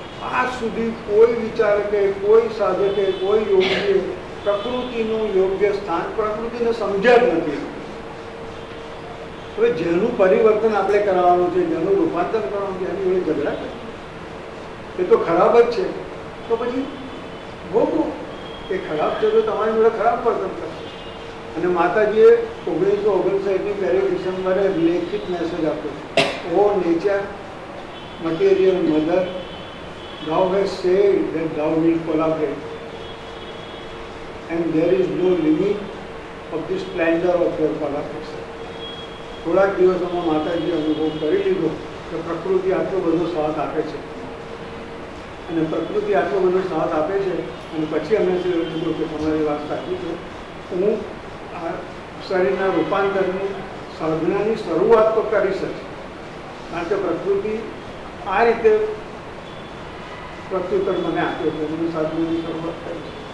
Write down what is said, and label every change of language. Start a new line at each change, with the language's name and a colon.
Gujarati: આજ સુધી કોઈ વિચારકે, કોઈ સાધકે, કોઈ યોગીએ પ્રકૃતિનું યોગ્ય સ્થાન, પ્રકૃતિને સમજ્યા જ નથી. હવે જેનું પરિવર્તન આપણે કરાવવાનું છે, જેનું રૂપાંતર કરવાનું છે એની જોડે ઝઘડા કરે એ તો ખરાબ જ છે. તો પછી ભોગવો એ ખરાબ છે તો તમારી જોડે ખરાબ વર્તન કરશે. અને માતાજીએ 1959ની 1 ડિસેમ્બરે લેખિત મેસેજ આપ્યો,
English: O nature material mother, thou hast said that thou wilt collaborate and there is no limit of the splendor of your collaboration.
Gujarati: થોડાક દિવસોમાં માતાજીએ અનુભવ કરી લીધો કે પ્રકૃતિ આટલો બધો સાથ આપે છે અને પ્રકૃતિ આટલો બધો સાથ આપે છે. અને પછી અમે કીધું કે તમારી વાત સાચી છે, હું આ શરીરના રૂપાંતરની સાધનાની શરૂઆત તો કરી શકીશ કારણ કે પ્રકૃતિ આ રીતે પ્રત્યુત્તર મને આપ્યો છે, એની સાધનાની શરૂઆત કરી છે.